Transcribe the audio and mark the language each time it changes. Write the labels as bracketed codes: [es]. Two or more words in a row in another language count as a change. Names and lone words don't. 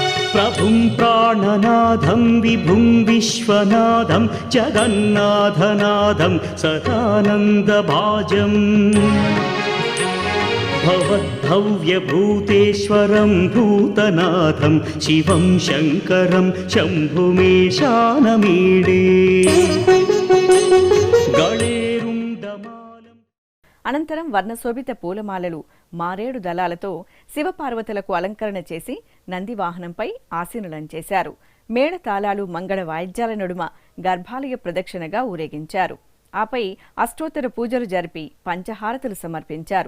[sa] प्रभुं प्राणनाथं विभुं विश्वनाथं जगन्नाथनाथं सदानन्दभाजम् भवद्भव्यभूतेश्वरं भूतनाथं शिवं शङ्करं शम्भुमेशानमीडे गणेरुण्डमालम् [te] అనంతరం వర్ణశోభిత పూలమాలలు మారేడు దళాలతో శివపార్వతులకు అలంకరణ చేసి నంది వాహనంపై ఆసీనులం చేశారు. మేళతాళాలు మంగళ వాయిద్యాల నడుమ గర్భాలయ ప్రదక్షిణగా ఊరేగించారు. ఆపై అష్టోత్తర పూజలు జరిపి పంచహారతులు సమర్పించారు.